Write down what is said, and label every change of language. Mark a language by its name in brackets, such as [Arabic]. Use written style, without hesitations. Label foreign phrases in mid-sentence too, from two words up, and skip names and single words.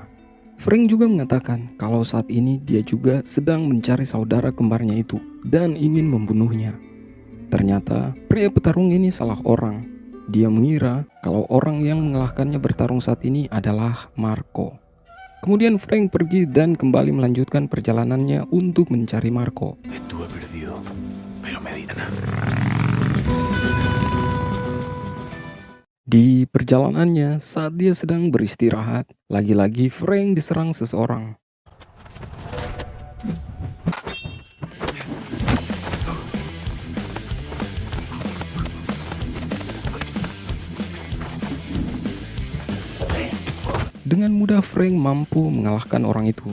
[Indonesian] Frank juga mengatakan kalau saat ini dia juga sedang mencari saudara kembarnya itu dan ingin membunuhnya. Ternyata pria petarung ini salah orang. Dia mengira kalau orang yang mengalahkannya bertarung saat ini adalah Marco. Kemudian Frank pergi dan kembali melanjutkan perjalanannya untuk mencari Marco. [Spanish] Estuve perdido, pero me di ganas. [Indonesian] Di perjalanannya, saat dia sedang beristirahat, lagi-lagi Frank diserang seseorang. Dengan mudah Frank mampu mengalahkan orang itu.